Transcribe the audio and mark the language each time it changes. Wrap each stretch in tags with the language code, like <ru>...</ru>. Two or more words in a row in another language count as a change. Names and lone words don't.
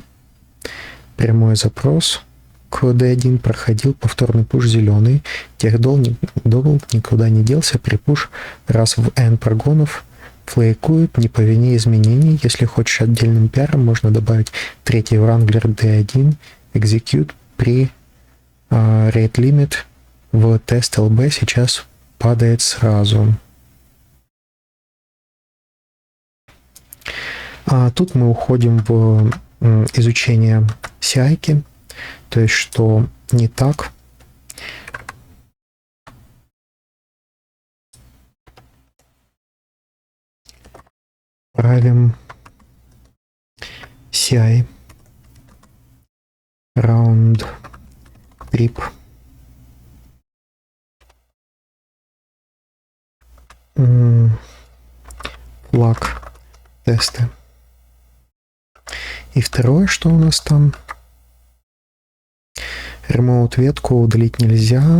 <ru>Прямой запрос к D1 проходил повторный пуш зеленый. Техдол никуда не делся. При пуш раз в n прогонов флейкует не по вине изменений. Если хочешь отдельным пиаром, можно добавить третий Wrangler D1 execute при</ru> <en>rate limit</en> <ru>в тест LB сейчас падает сразу. Тут мы уходим в изучение CI-ки, то есть что не так. Правим CI</ru> <en>round trip</en> <ru>флаг тесты. И второе, что у нас там? Remote ветку удалить нельзя.</ru>